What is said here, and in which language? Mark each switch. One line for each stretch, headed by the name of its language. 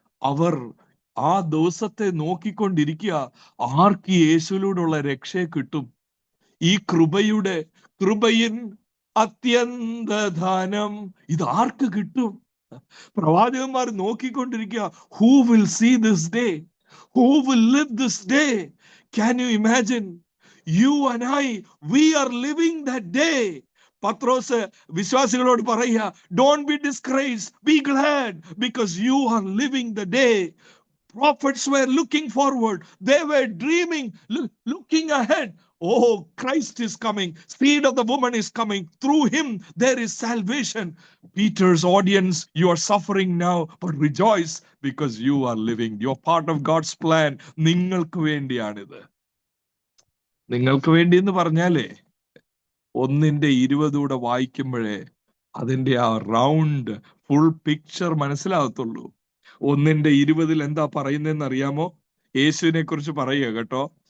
Malayalam: അവർ ആ ദിവസത്തെ നോക്കിക്കൊണ്ടിരിക്കുക, ആർക്ക് യേശുവിലൂടെയുള്ള രക്ഷയെ കിട്ടും? ഈ കൃപയിൻ അത്യന്തദാനം ഇത് ആർക്ക് കിട്ടും? പ്രവാചകന്മാർ നോക്കിക്കൊണ്ടിരിക്കുക,
English: Who will see this day, who will live this day? Can you imagine? You and I, we are living that day.
Malayalam: പത്രോസ് വിശ്വാസികളോട് പറയുക,
English: don't be disgraced, be glad, because you are living the day. Prophets were looking forward, they were dreaming, looking ahead. Oh, Christ is coming, seed of the woman is coming, through him there is salvation. Peter's audience, you are suffering now, but rejoice because you are living, you're part of God's plan.
Malayalam: നിങ്ങൾക്ക് വേണ്ടിയാണിത്. നിങ്ങൾക്ക് വേണ്ടി എന്ന് പറഞ്ഞാലേ 1:20 വായിക്കുമ്പോഴേ അതിന്റെ ആ round full picture മനസ്സിലാകത്തുള്ളൂ. 1:20 എന്താ പറയുന്നതെന്ന് അറിയാമോ? യേശുവിനെ കുറിച്ച് പറയുക കേട്ടോ.